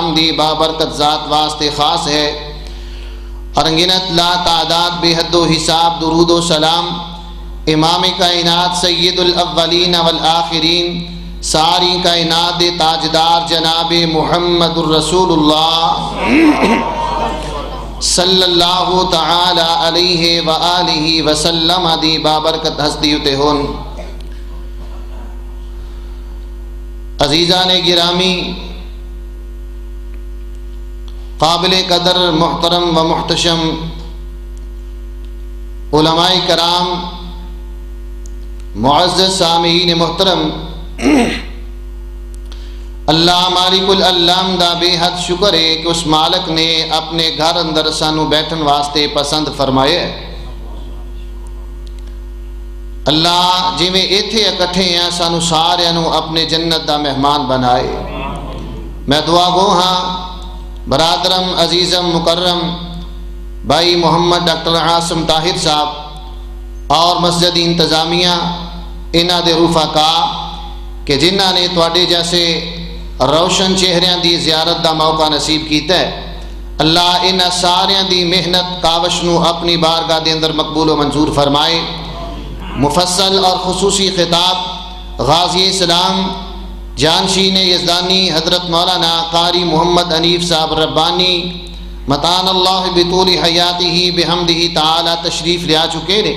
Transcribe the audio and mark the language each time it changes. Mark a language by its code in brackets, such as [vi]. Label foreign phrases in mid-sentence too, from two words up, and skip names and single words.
[pa] دی بابرکت ذات واسطے خاص ہے، اور انگنت لا تعداد بے حد و حساب درود و سلام امام کائنات [ar] سید الاولین والآخرین [pa] ساری کائنات دے تاجدار جناب محمد الرسول اللہ [ar] صلی اللہ تعالی علیہ وآلہ وسلم [pa] دی بابرکت ہستی اتے ہون۔ عزیزان گرامی، قابل قدر محترم و محتشم علماء کرام، معزز سامعین محترم، اللہ مالک العلام دا بے حد شکر ہے کہ اس مالک نے اپنے گھر اندر سانو بیٹھن واسطے پسند فرمائے۔ اللہ جی میں ایتھے اکٹھے ہیں سانو سارے انو اپنے جنت دا مہمان بنائے۔ میں دعا گو ہاں برادرم عزیزم مکرم بھائی محمد ڈاکٹر عاصم طاہر صاحب اور مسجد انتظامیہ انہاں دے رفقا کہ جنہاں نے تواڈے جیسے روشن چہریاں دی زیارت دا موقع نصیب کیتا ہے، اللہ انہاں ساریاں دی محنت کاوش نو اپنی بارگاہ دے اندر مقبول و منظور فرمائے۔ مفصل اور خصوصی خطاب غازی اسلام جانشین یزدانی حضرت مولانا قاری محمد حنیف صاحب ربانی [ar] متان اللہ بطول حیاتہ [pa] بحمدہ تعالی تشریف لے آ چکے نے۔